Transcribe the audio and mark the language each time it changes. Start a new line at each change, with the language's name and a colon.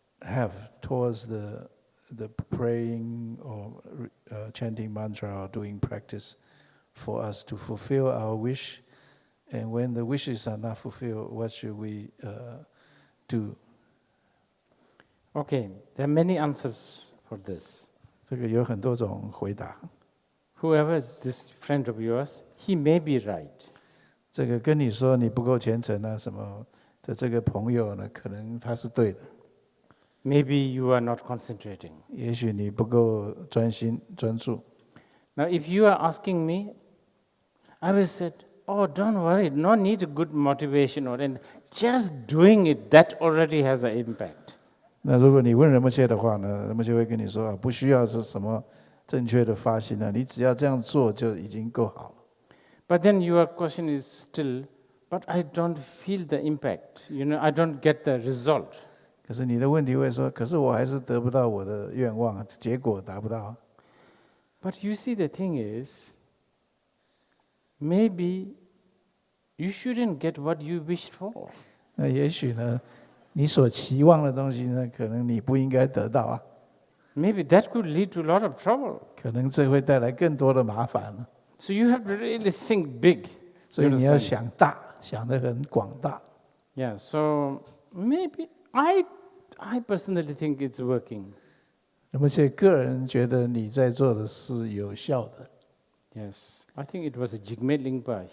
English: have towards the praying or chanting mantra or doing practice for us to fulfill our wish? And when the wishes are not fulfilled, what should we do? Okay, there are many answers for this.
Chinese: 这个有很多种回答。
English: Whoever this friend of yours, he may be right.
Chinese: 这个跟你说你不够虔诚啊什么的这个朋友呢，可能他是对的。
English: Maybe you are not concentrating.
Chinese: 也许你不够专心专注。
English: Now, if you are asking me, I will say, oh, don't worry, no need good motivation, and just doing it, that already has an impact.
Chinese: 那如果你问仁波切的话呢，仁波切会跟你说啊，不需要是什么正确的发心啊，你只要这样做就已经够好了。
English: But then your question is still, but I don't feel the impact. I don't get the result.
Chinese: 可是你的问题会说，可是我还是得不到我的愿望，结果达不到。
English: But you see, the thing is, maybe you shouldn't get what you wished for.
Chinese: 那也许呢，你所期望的东西呢，可能你不应该得到啊。
English: Maybe that could lead to a lot of trouble.
Chinese: 可能这会带来更多的麻烦。
English: So you have to really think big.
Chinese: 所以你要想大，想得很广大。
English: Yeah. So maybe I personally think it's working.
Chinese: 而且个人觉得你在做的是有效的。
English: Yes, I think it was Jigme Lingpa.